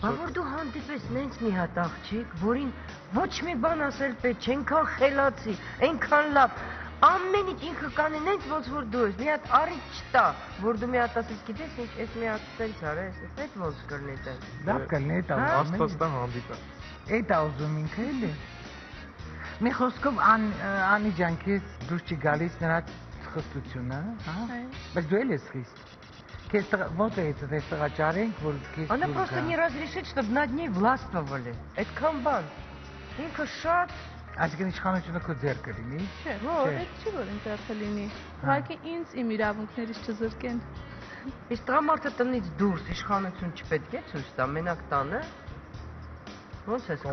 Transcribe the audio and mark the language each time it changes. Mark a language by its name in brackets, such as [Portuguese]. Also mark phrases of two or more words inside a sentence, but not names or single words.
[Armenian] Բա որ դու հանդիպես նենց մի հատ աղջիկ, որին ոչ մի բան ասել պետք չէ, այնքան խելացի, այնքան լավ, ամեն ինչ ինքը կանի նենց ոնց որ դու ես, մի հատ առիթ չտա, որ դու մի հատ ասես, գիտես ինչ, ես մի հատ սենց արես, այդ ոնց կլինի դա։ Լավ կլինի դա։ աստվածտա հանդիպել։ Այդ ուզում ինքը էլի։ Մի խոսքով Անի ջան, քեզ դուրս չի գալիս նրա խստությունը, հա։ Բայց դու էլ ես խիստ։ Քեզ ո՞նց է այդ տղաճարենք, որ քեզ [Russian] Она просто не разрешит, чтобы над ней властвовали. [Armenian] Այդքան բան։ Ինքը շատ Այսինքն իշխանությունը քո ձեռքը լինի։ Չէ, որ այդ չի որ ինձ ձեռքը լինի։ Ուղղակի ինձ իմ իրավունքներից չզրկեն։ Իսկ տղամարդը տնից դուրս իշխանություն չպետք է ցույց տա, մենակ տանը։ Ոնց է